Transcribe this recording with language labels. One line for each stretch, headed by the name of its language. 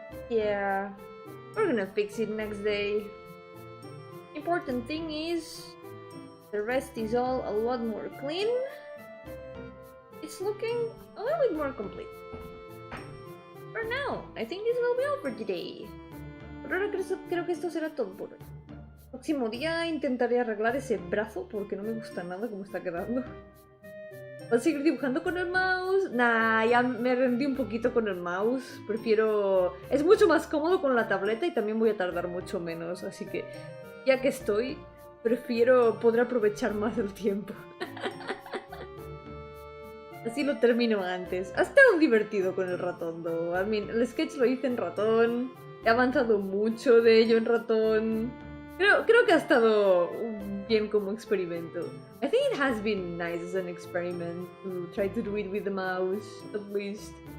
English: Yeah, we're gonna fix it next day. Important thing is the rest is all a lot more clean. It's looking a little bit more complete. For now, I think this will be all for today.
Spanish: Por ahora creo que esto será todo por hoy. Próximo día intentaré arreglar ese brazo porque no me gusta nada como está quedando. ¿Vas a seguir dibujando con el mouse? Nah, ya me rendí un poquito con el mouse. Prefiero... Es mucho más cómodo con la tableta y también voy a tardar mucho menos. Así que, ya que estoy, prefiero poder aprovechar más el tiempo. Así lo termino antes. Ha estado divertido con el ratón, though.
English: I mean,
Spanish: el sketch lo hice en ratón. He avanzado mucho de ello en ratón. Creo que ha estado bien como experimento.
English: I think it has been nice as an experiment to try to do it with the mouse, at least.